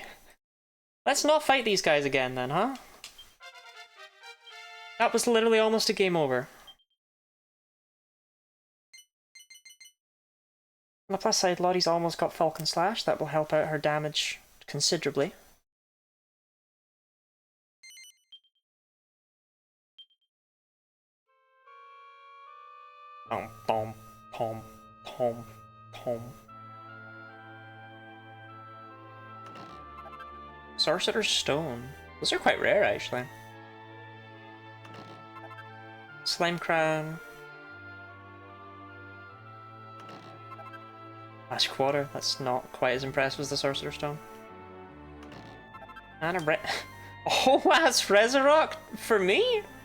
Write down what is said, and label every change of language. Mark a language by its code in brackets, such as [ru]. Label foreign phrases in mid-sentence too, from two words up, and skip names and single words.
[en] Let's not fight these guys again then, huh? That was literally almost a game over. On the plus side, Lottie's almost got Falcon Slash. That will help out her damage considerably. Pom, pom, pom, pom, pom. Sorcerer's Stone. Those are quite rare, actually. Slime Crown. Ash Quarter. That's not quite as impressive as the Sorcerer's Stone. And a oh, that's Resurrect for me?